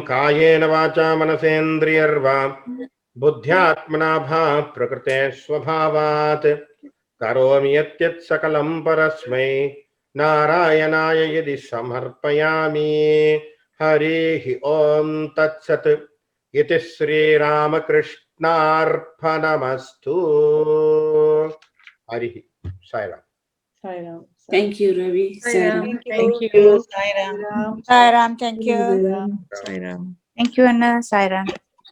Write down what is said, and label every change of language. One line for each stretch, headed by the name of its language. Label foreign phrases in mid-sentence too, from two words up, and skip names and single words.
Sanskrit: कायेन वाचा मनसेन्द्रियैर्वा बुद्ध्यात्मना वा प्रकृतेः स्वभावात् करोमि यद्यत् सकलं परस्मै नारायणाय इति समर्पयामि. हरि ॐ तत्सत्. इति श्रीरामकृष्णार्पणमस्तु. हरि साईराम.
English: Sairam. Thank you, Ravi. Sairam. Thank you. Sairam. Sairam, thank you. Sairam. Thank you, Anna. Sairam.